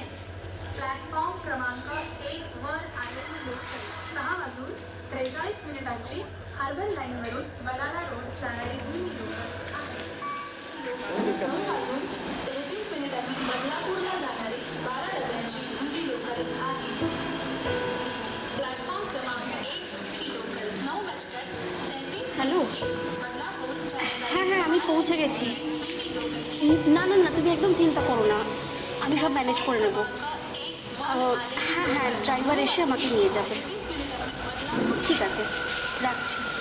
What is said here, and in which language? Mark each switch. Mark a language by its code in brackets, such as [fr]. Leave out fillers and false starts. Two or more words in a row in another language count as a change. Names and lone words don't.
[mr] प्लॅटफॉर्म क्रमांक 1 वर आलेली लोकल 6:43 हार्बर लाईनवरून वडाला रोड जाणारी ही लोकल आहे। ही लोकल 9:33 बदलापूरला जाणारी 12 डब्यांची ही लोकल आहे। प्लॅटफॉर्म क्रमांक 1 ही लोकल 9:33 [bn] হ্যালো, হ্যাঁ হ্যাঁ আমি পৌঁছে গেছি। না না না, তুমি একদম চিন্তা করো না, আমি সব ম্যানেজ করে নেব। হ্যাঁ হ্যাঁ, ড্রাইভার এসে আমাকে নিয়ে যাবে। ঠিক আছে, রাখছি।